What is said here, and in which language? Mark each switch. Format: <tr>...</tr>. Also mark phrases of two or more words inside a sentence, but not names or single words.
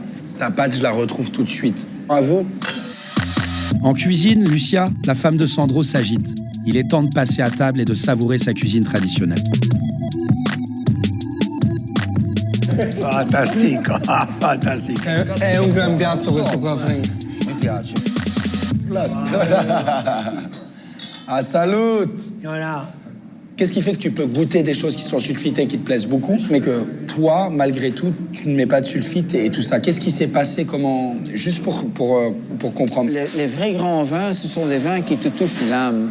<fr>Ta pâte, je la retrouve tout de suite. À vous. En cuisine, Lucia, la femme de Sandro, s'agite. Il est temps de passer à table et de savourer sa cuisine traditionnelle. Fantastique, fantastique.</fr> <it>È un gran piatto questo qua, Frank. Mi piace.</it> <fr>Ah, salut. Voilà. Qu'est-ce qui fait que tu peux goûter des choses qui sont sulfitées, qui te plaisent beaucoup, mais que toi, malgré tout, tu ne mets pas de sulfite et tout ça? Qu'est-ce qui s'est passé? Comment? Juste pour comprendre. Les vrais grands vins, ce sont des vins qui te touchent l'âme.</fr>